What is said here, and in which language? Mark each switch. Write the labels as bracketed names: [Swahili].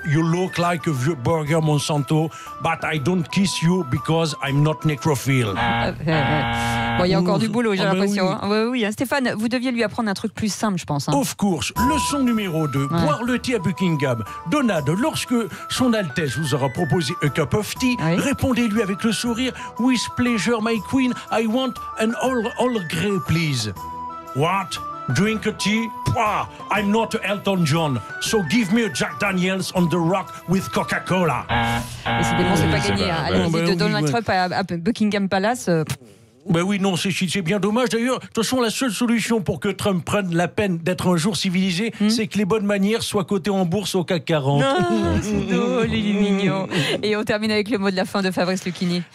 [English] You look like a burger Monsanto, but I don't kiss you because I'm not necrophile. [French] Il y a encore du boulot, j'ai l'impression. Oui. Stéphane, vous deviez lui apprendre un truc plus simple, je pense. [English] Of course. [French] Leçon numéro 2. Boire le thé à Buckingham. Donald, lorsque son Altesse vous aura proposé [English] a cup of tea, [French] répondez-lui avec le sourire. [English] With pleasure, my queen, I want an all grey, please. What? Drink a tea? I'm not Elton John, so give me a Jack Daniels on the rock with Coca-Cola. [French] Décidément, c'est pas gagné. À la visite de Donald Trump à Buckingham Palace. Ben oui, non, c'est bien dommage. D'ailleurs, de toute façon, la seule solution pour que Trump prenne la peine d'être un jour civilisé, c'est que les bonnes manières soient cotées en bourse au CAC 40. C'est drôle, il est mignon. Et on termine avec le mot de la fin de Fabrice Lucchini.